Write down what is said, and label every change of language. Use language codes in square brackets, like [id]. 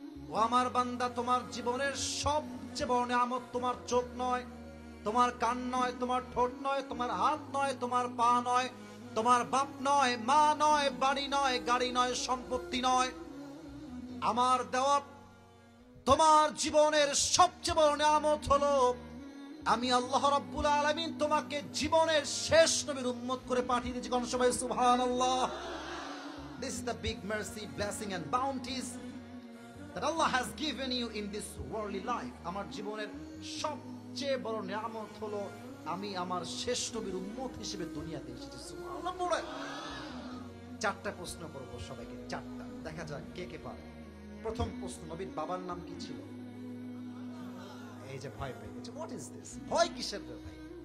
[bn] ও আমার বান্দা, তোমার জীবনের সবচেয়ে বড় নিয়ামত তোমার চোখ নয়, তোমার কান নয়, তোমার ঠোঁট নয়, তোমার হাত নয়, তোমার পা নয়, তোমার বাপ নয়, মা নয়, বাড়ি নয়, গাড়ি নয়, সম্পত্তি নয়। আমার দেওয়া তোমার জীবনের সবচেয়ে বড় নিয়ামত হলো আমি আল্লাহ রাব্বুল আলামিন তোমাকে জীবনের শেষ নবীর উম্মত করে পাঠিয়ে দিয়েছি। কোন সবাই সুবহানাল্লাহ। [en] This is the big mercy, blessing and bounties that Allah has given you in this worldly life. [bn] আমার জীবনের সবচেয়ে বড় নিয়ামত হলো আমি আমার শেষ নবীর উম্মত হিসেবে দুনিয়াতে এসেছি। সুবহানাল্লাহ বলে 4টা প্রশ্ন করব সবাইকে, 4টা, দেখা যাক কে কে পারে। প্রথম প্রশ্ন, নবীর বাবার নাম কি ছিল? এই যে ভয় পেয়ে গেছে, [en] What is this? [bn] ভয় কিসের রে ভাই?